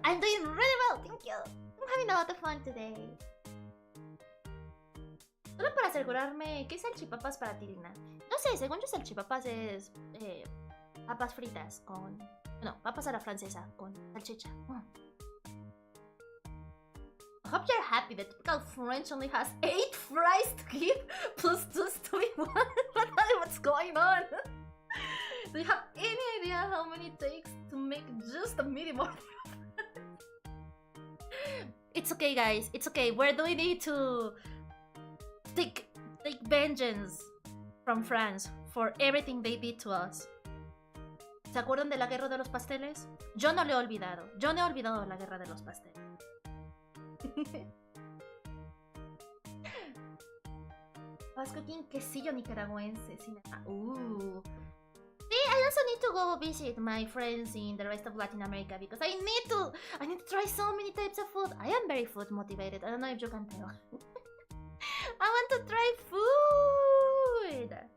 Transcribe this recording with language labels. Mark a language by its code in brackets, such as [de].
[en] I'm doing really well, thank you. I'm having a lot of fun today. [es] Solo para asegurarme, ¿qué salchipapas para ti, Lina? No sé, según yo salchipapas es papas fritas con... No, papas a la francesa con salchicha. [en] I hope you're happy. The typical French only has 8 fries to give, plus 2 to be 1. What's going on? Do you have any idea how many it takes to make just a medium order? it's okay, guys. It's okay. We're doing it to take vengeance from France for everything they did to us. [es] ¿Se acuerdan de la guerra de los pasteles? Yo no lo he olvidado. Yo no he olvidado la guerra de los pasteles. [en] I was cooking quesillo nicaragüense. Ooh. See, I also need to go visit my friends in the rest of Latin America because I need to try so many types of food. I am very food motivated. I don't know if you can tell. I want to try food.